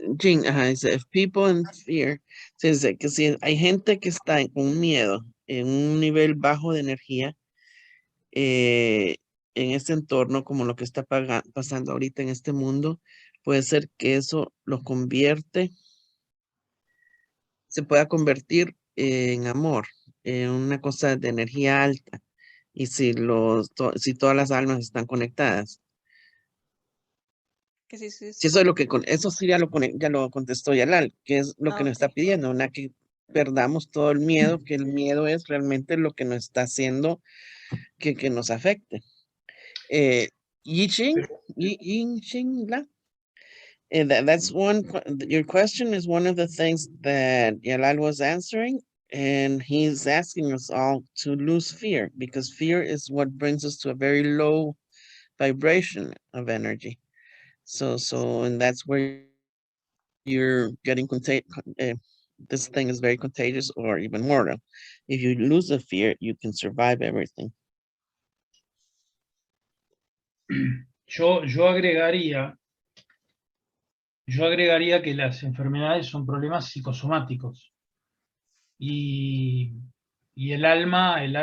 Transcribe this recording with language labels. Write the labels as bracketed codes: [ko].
[es] Jing, ajá, dice, [en] if people in fear, [es] dice que si hay gente que está con miedo, en un nivel bajo de energía, en este entorno, como lo que está pasando ahorita en este mundo, puede ser que eso lo se pueda convertir en amor, en una cosa de energía alta, y si todas las almas están conectadas. que si Si eso es lo que eso sí ya lo contestó Yalal, que es lo que nos está ok. pidiendo, una que perdamos todo el miedo, que el miedo es realmente lo que nos está haciendo que nos afecte. [en] Yi Ching, Yi Ching La, that's your question is one of the things that Yalal was answering, and he's asking us all to lose fear, because fear is what brings us to a very low vibration of energy. And that's where you're getting this thing is very contagious or even mortal. If you lose the fear, you can survive everything. [es] yo agregaría que las enfermedades son problemas psicosomáticos. Y el alma